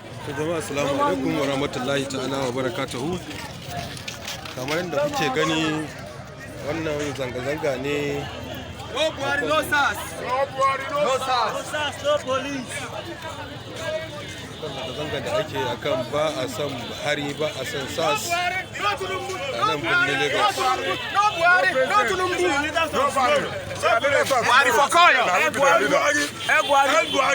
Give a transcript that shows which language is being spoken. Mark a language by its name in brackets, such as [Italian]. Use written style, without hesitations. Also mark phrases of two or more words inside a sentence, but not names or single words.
[Hausa] Jama'a [Arabic] السلام عليكم ورحمة الله تعالى وبركاته. [Hausa] Kamar yadda kuke gani wannan zanga-zanga ne. [English] No Buhari, no SARS. No Buhari, no SARS. No SARS, no police. [Hausa] Zanga-zanga da ake akan ba a son Buhari ba a son SARS a nan birnin Lagos. [English] No Buhari, no Tinubu. No Buhari. Buhari for Koyo. Buhari. Buhari.